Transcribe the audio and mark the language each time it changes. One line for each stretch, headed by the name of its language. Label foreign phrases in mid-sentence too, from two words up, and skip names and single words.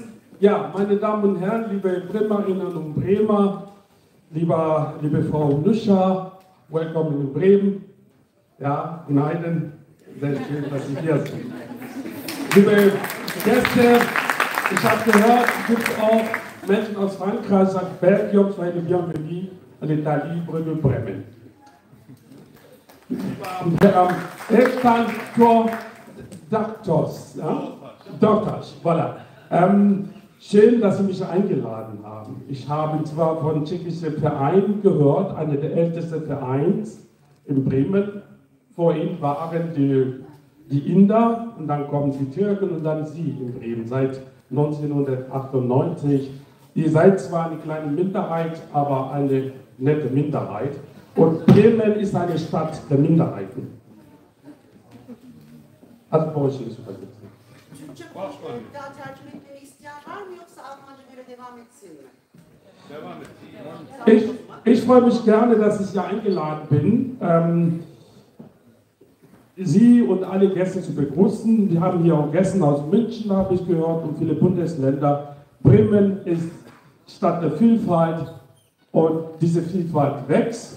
German: Ja, meine Damen und Herren, liebe Bremerinnen und Bremer, liebe Frau Nuscha, willkommen in Bremen. Ja, nein, sehr schön, dass Sie hier sind. Liebe Gäste, ich habe gehört, es gibt auch Menschen aus Frankreich, sagt Belgium,
French: soyez les bienvenus à l'État libre de Bremen.
German: Dr. Doctors, ja? Doctors, voilà. Schön, dass Sie mich eingeladen haben. Ich habe zwar von tschechischen Verein gehört, einer der ältesten Vereins in Bremen. Vorhin waren die Inder und dann kommen die Türken und dann Sie in Bremen seit 1998. Ihr seid zwar eine kleine Minderheit, aber eine nette Minderheit. Und Bremen ist eine Stadt der Minderheiten. Also brauche ich nicht übersetzen.
Turkish: Türkçe daha tercüme etmeni isteyen var mı yoksa Almanca böyle devam etsin mi?
German: Ich freue mich gerne, dass ich hier eingeladen bin, Sie und alle Gäste zu begrüßen. Wir haben hier auch Gäste aus München, habe ich gehört, und viele Bundesländer. Bremen ist Stadt der Vielfalt und diese Vielfalt wächst.